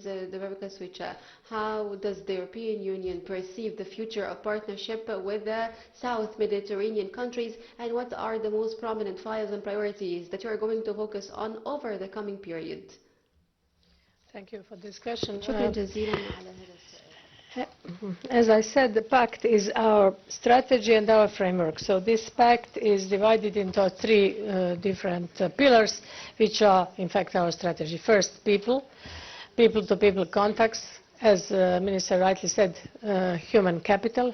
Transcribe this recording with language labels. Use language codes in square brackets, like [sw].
[en] Dubravka Switcha: how does the European Union perceive the future of partnership with the South Mediterranean countries, and what are the most prominent files and priorities that you are going to focus on over the coming period? Thank you for this question. [ar] شكرا جزيلا على هذا السؤال. [en] As I said, the pact is our strategy and our framework. So this pact is divided into three different pillars, which are, in fact, our strategy. First, people-to-people contacts. As the Minister rightly said, human capital.